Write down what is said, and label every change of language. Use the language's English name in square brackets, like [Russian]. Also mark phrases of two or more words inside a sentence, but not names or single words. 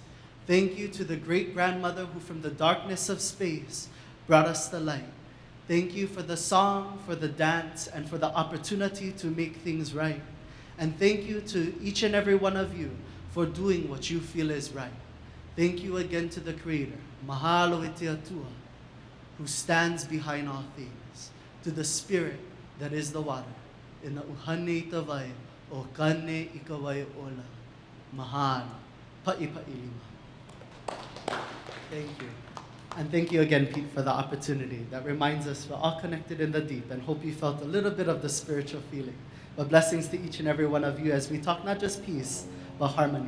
[English] Thank you to the great grandmother who from the darkness of space brought us the light. Thank you for the song, for the dance, and for the opportunity to make things right. And thank you to each and every one of you for doing what you feel is right. Thank you again to the Creator, [Hawaiian] Mahalo e te atua, [English] who stands behind all things, to the Spirit that is the water, in the [Hawaiian] uhane i te wai, o kane i ka wai ola. Mahalo, pa'i pa'i lima. [English] Thank you. And thank you again, Pete, for the opportunity. That reminds us we're all connected in the deep, and hope you felt a little bit of the spiritual feeling. But blessings to each and every one of you as we talk not just peace, but harmony.